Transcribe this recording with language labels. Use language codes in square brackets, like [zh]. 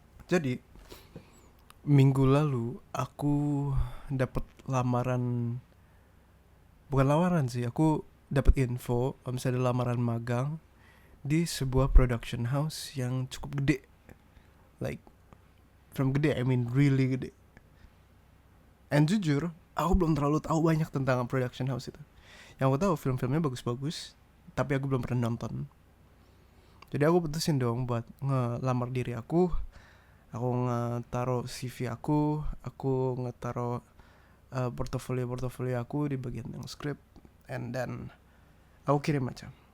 [id] Jadi minggu lalu aku dapat lamaran, bukan lamaran sih, aku dapat info kalau misalnya ada lamaran magang di sebuah production house yang cukup gede. [en] Like, from gede, I mean really gede. [id] And jujur, aku belum terlalu tahu banyak tentang production house itu. Yang aku tahu film-filmnya bagus-bagus, tapi aku belum pernah nonton. Jadi aku putusin dong buat ngelamar diri aku. Aku ngetaro CV aku ngetaro portofolio aku di bagian yang script, [en] and then [id] aku kirim aja.